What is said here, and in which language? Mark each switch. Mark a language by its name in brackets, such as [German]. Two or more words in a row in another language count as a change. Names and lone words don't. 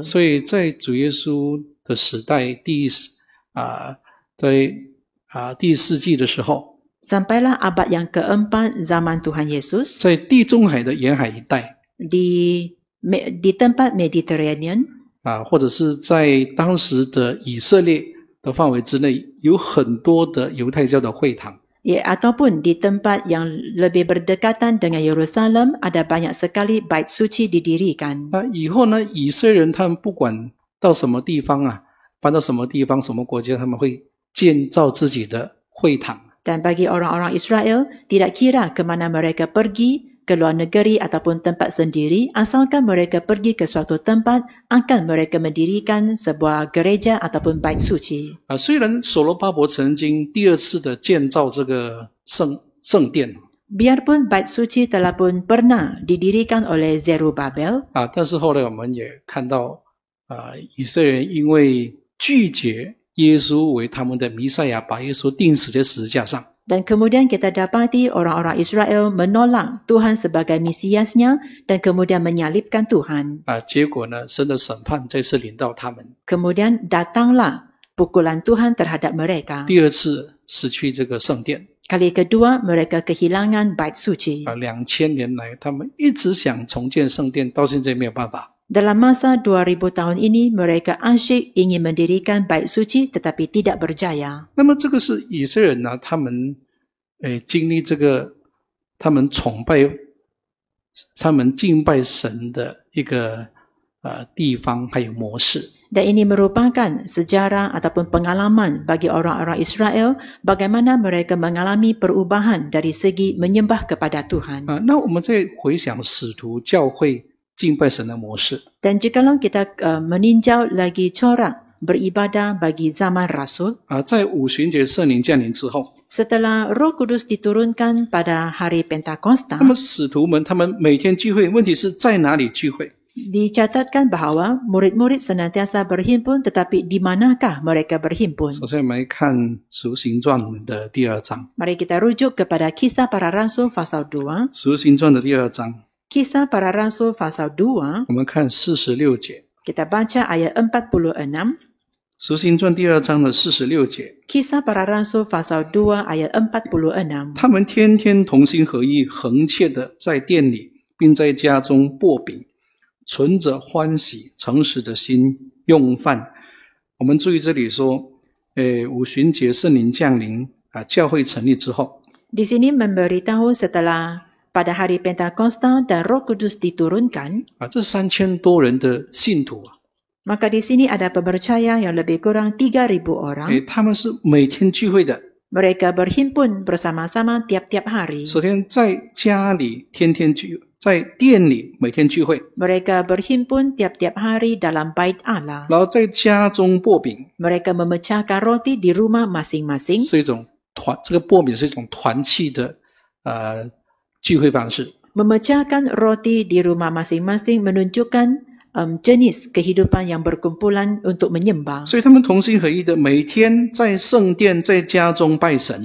[Chinese] 所以在主耶稣的时代，第四纪的时候， [Malay] Sampailah abad yang keempat zaman Tuhan Yesus, [Chinese] 在地中海的沿海一带， [Malay] di tempat Mediterranean, [Chinese] 或者是在当时的以色列的范围之内，有很多的犹太教的会堂。 [Malay] ataupun di tempat yang lebih berdekatan dengan Yerusalem ada banyak sekali bait suci didirikan. [Chinese] 那以后呢，以色列人他们不管到什么地方搬到什么地方、什么国家，他们会建造自己的会堂。 [Malay] Dan bagi orang-orang Israel, tidak kira ke mana mereka pergi, ke luar negeri ataupun tempat sendiri, asalkan mereka pergi ke suatu tempat, akan mereka mendirikan sebuah gereja ataupun bait suci. [Chinese] 虽然所罗巴伯曾经第二次的建造这个圣殿， [Malay] Biarpun bait suci telah pun pernah didirikan oleh Zerubabel, [Chinese] 但是后来我们也看到以色列人因为拒绝耶稣为他们的弥赛亚，把耶稣钉死在十字架上。 [Malay] Dan kemudian kita dapati orang-orang Israel menolak Tuhan sebagai Mesiasnya dan kemudian menyalibkan Tuhan. [Chinese] 结果呢，神的审判再次临到他们， [Malay] Kemudian datanglah pukulan Tuhan terhadap mereka. [Chinese] 第二次失去这个圣殿。 [Malay] Kali kedua mereka kehilangan bait suci. [Chinese] 2000 年来，他们一直想重建圣殿，到现在没有办法。 [Malay] Dalam masa 2000 tahun ini mereka asyik ingin mendirikan bait suci tetapi tidak berjaya. [Chinese] 那么这个是以色列人他们经历这个他们崇拜、他们敬拜神的一个地方还有模式。 [Malay] Dan ini merupakan sejarah ataupun pengalaman bagi orang-orang Israel bagaimana mereka mengalami perubahan dari segi menyembah kepada Tuhan. [Chinese] 那我们再回想使徒教会敬拜神的模式。 [Malay] Dan jikalau kita meninjau lagi corak beribadah bagi zaman Rasul, [Chinese] 在五旬节圣灵降临之后， [Malay] setelah Roh Kudus diturunkan pada hari Pentakosta, [Chinese] 那么使徒们他们每天聚会，问题是在哪里聚会？ [Malay] dicatatkan bahawa murid-murid senantiasa berhimpun, tetapi di manakah mereka berhimpun? [Chinese] 首先我们来看使徒行传的第2章。 [Malay] Mari kita rujuk kepada Kisah Para Rasul pasal 2. [Chinese] 使徒行传的第2章， [Malay] Kisah Para Rasul pasal 2, [Chinese] 我们看46节。 [Malay] kita baca ayat 46. [Chinese] 使徒行传第2章的46节， [Malay] Kisah Para Rasul pasal 2 ayat 46. [Chinese] 他们天天同心合意，恒切的在店里，并在家中擘饼，存着欢喜诚实的心用饭。我们注意这里说，五旬节圣灵降临教会成立之后， [Malay] Di sini memberitahu setelah pada hari Pentakosta dan Roh Kudus diturunkan, [Chinese] 这3000多人的信徒 [Malay] maka di sini ada pepercaya yang lebih kurang 3,000 orang. [Chinese] 他们是每天聚会的。 [Malay] Mereka berhimpun bersama-sama tiap-tiap hari. [Chinese] 首先在家里天天在店里每天聚会， [Malay] Mereka berhimpun tiap-tiap hari dalam bait Allah. [Chinese] 然后在家中擘饼， [Malay] Mereka memecahkan roti di rumah masing-masing. [Chinese] 是一种这个擘饼是一种团契的聚会方式。 [Malay] Memecahkan roti di rumah masing-masing menunjukkan jenis kehidupan yang berkumpulan untuk menyembah. [Chinese] 所以他们同心合意的每天在圣殿在家中拜神。